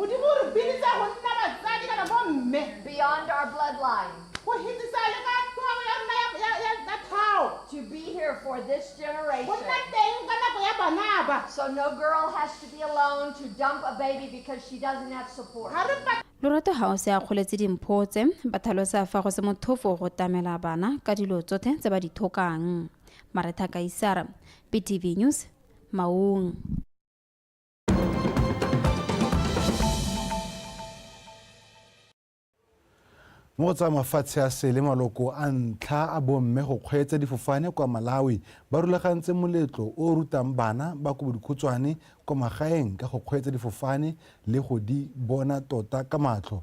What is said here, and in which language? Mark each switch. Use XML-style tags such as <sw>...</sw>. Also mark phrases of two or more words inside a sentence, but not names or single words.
<en>Beyond our bloodline. To be here for this generation. So no girl has to be alone to dump a baby because she doesn't have support.</en> <tn>Lorato House ya kgoletse dimpho tse ba tlhalosa fa go se mothofo go tamela bana ka dilo tsotlhe tse ba di thokang. Mareta Kaisara, BTV News, Maung. Mo tsa mafatshe a sele maloko a ntlha a bomme go kgweetsa difofane kwa Malawi ba rulagantse moletlo o rutang bana ba go dikhutswane kwa magaeng ka go kgweetsa difofane le go di bona tota ka matlho.</tn>